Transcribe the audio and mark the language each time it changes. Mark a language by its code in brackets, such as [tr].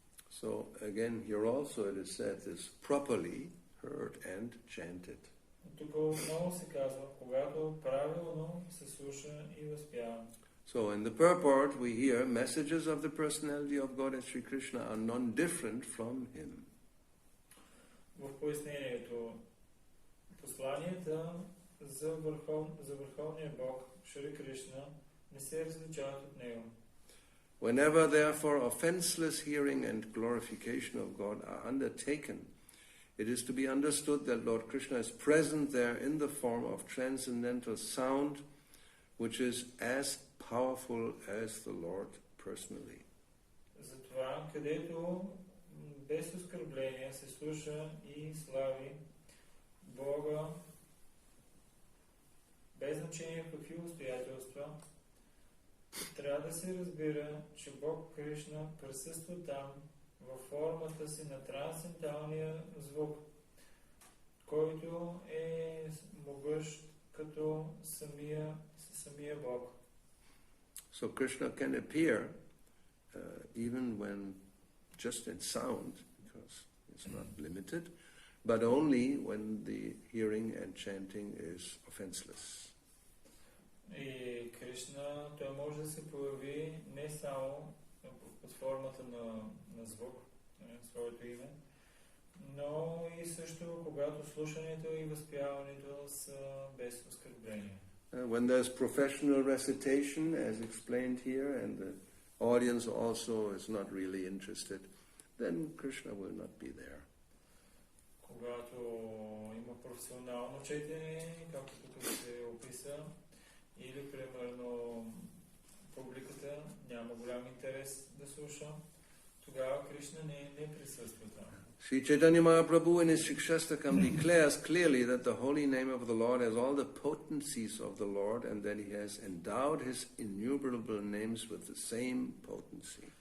[en] So again, here also it is said this properly heard and chanted. [bg] Тук отново се казва, когато правилно се слуша и възпява. [en] So in the purport we hear messages of the personality of God as Sri Krishna are non-different from him. [bg] В пояснението посланията за върховния Бог Шри Кришна не се различават от него. [en] Whenever therefore offenseless hearing and glorification of God are undertaken, it is to be understood that Lord Krishna is present there in the form of transcendental sound, which is as powerful as the Lord personally. [bg] Затова, където без оскърбление се слуша и слави Бога, без значение в какви обстоятелства, трябва да се разбира, че Бог Кришна присъства там във формата си на трансценденталния звук, който е могъщ като самия Бог. [en] So Krishna can appear even when just in sound, because it's not limited, but only when the hearing and chanting is offenseless. [bg] И Кришна, той може да се появи не само под формата на звук, своето име, но и също когато слушането и възпяването са без оскърбление. [en] When there's professional recitation, as explained here, and the audience also is not really interested, then Krishna will not be there. [bg] Когато има професионално четене, както тук се описа, или примерно публиката няма голям интерес да слуша, тогава Кришна не присъства там. [en] Sri Chaitanya Mahaprabhu in his Shikshastakam declares clearly that the holy name of the Lord has all the potencies of the Lord and that he has endowed his innumerable names with the same potency.